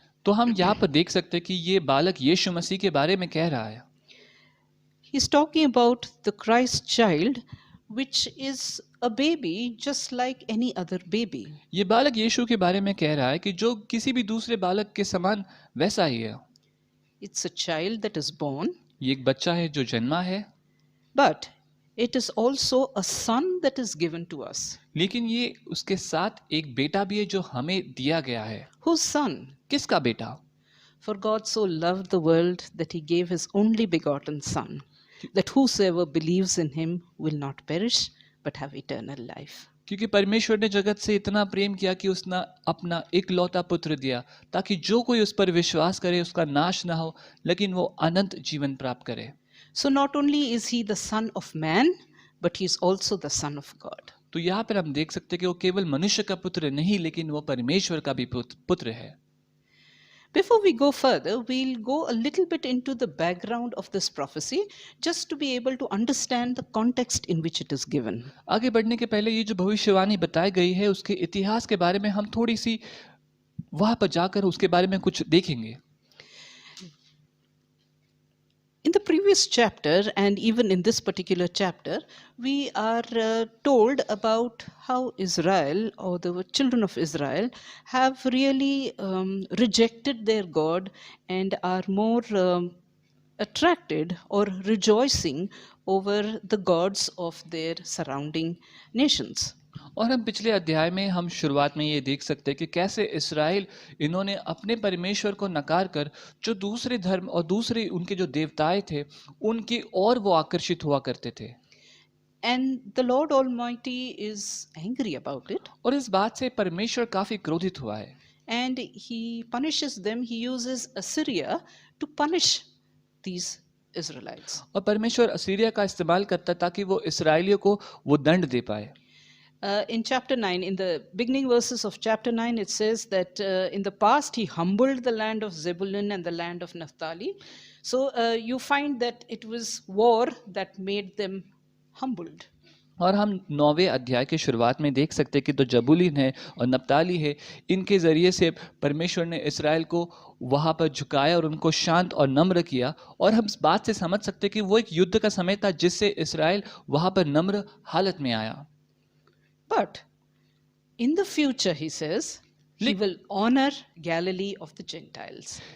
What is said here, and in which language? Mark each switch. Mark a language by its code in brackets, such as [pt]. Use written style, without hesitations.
[hi] तो हम यहाँ पर देख सकते हैं कि ये बालक यीशु मसीह के बारे में कह रहा है। [en] He's talking about the Christ child, which is a baby just like any other baby. [hi] ये बालक यीशु के बारे में कह रहा है कि जो किसी भी दूसरे बालक के समान वैसा ही है। [en] It's a child that is born, [hi] ये एक बच्चा है जो जन्मा है, [en] but it is also a son that is given to us. [hi] लेकिन ये उसके साथ एक बेटा भी है जो हमें दिया गया है। [en] Whose son? [hi] किसका बेटा? [en] For God so loved the world that he gave his only begotten Son, that whosoever believes in him will not perish but have eternal life. [hi] क्योंकि परमेश्वर ने जगत से इतना प्रेम किया कि उसने अपना इकलौता पुत्र दिया ताकि जो कोई उस पर विश्वास करे उसका नाश ना हो लेकिन वो अनंत जीवन प्राप्त करे। [en] So not only is he the son of man, but he is also the son of God. [hi] तो यहाँ पर हम देख सकते हैं कि वो केवल मनुष्य का पुत्र नहीं लेकिन वो परमेश्वर का भी पुत्र है। [en] Before we go further, we'll go a little bit into the background of this prophecy just to be able to understand the context in which it is given. [hi] आगे बढ़ने के पहले ये जो भविष्यवाणी बताई गई है उसके इतिहास के बारे में हम थोड़ी सी वहां पर जाकर उसके बारे में कुछ देखेंगे। [en] In the previous chapter and even in this particular chapter, we are told about how Israel or the children of Israel have really rejected their God and are more attracted or rejoicing over the gods of their surrounding nations. [hi] और हम पिछले अध्याय में हम शुरुआत में ये देख सकते हैं कि कैसे इस्राएल इन्होंने अपने परमेश्वर को नकार कर जो दूसरे धर्म और दूसरे उनके जो देवताएं थे उनकी ओर वो आकर्षित हुआ करते थे। [en] And the Lord Almighty is angry about it. [hi] और इस बात से परमेश्वर काफी क्रोधित हुआ है। [en] And he punishes them. He uses Assyria to punish these Israelites. [hi] और परमेश्वर असीरिया का इस्तेमाल करता ताकि वो इस्राएलियों को वो दंड दे पाए। [en] In chapter 9, in the beginning verses of chapter 9, it says that in the past he humbled the land of Zebulun and the land of Naphtali. So you find that it was war that made them humbled. [hi] और हम 9वें अध्याय के शुरुआत में देख सकते हैं कि तो जबूलून है और नप्ताली है, इनके ज़रिए से परमेश्वर ने इस्राएल को वहाँ पर झुकाया और उनको शांत और नम्र किया। और हम इस बात से समझ सकते हैं कि वो एक युद्ध का समय था जिससे इस्राएल वहाँ पर नम्र हालत में आया। [en] But in the future, he says, he will honor Galilee of the Gentiles.